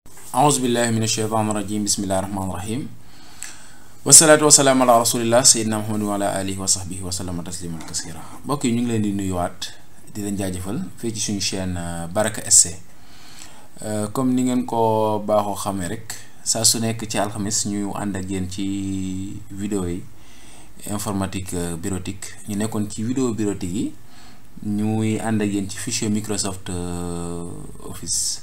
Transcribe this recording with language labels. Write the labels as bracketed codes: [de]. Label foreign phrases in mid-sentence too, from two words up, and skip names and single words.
[ar] أعوذ بالله من الشيطان الرجيم بسم الله الرحمن الرحيم والصلاة والسلام على رسول الله سيدنا محمد وعلى آله وصحبه وسلم تسليما كثيرا. [wo] mbokk yi ñu ngi leen di nuyuwaat di leen jaajëfal fii ci suñu chaîne Baraka SC comme ni ngeen ko baaxoo xamee rek saa su nekk ci alxamis ñu ànd ak yéen ci vidéo yi [fr] informatique bureautique [wo] ñu nekkoon ci [fr] vidéo bureautique [wo] yi ñuy ànd ak yéen ci fichier Microsoft Office.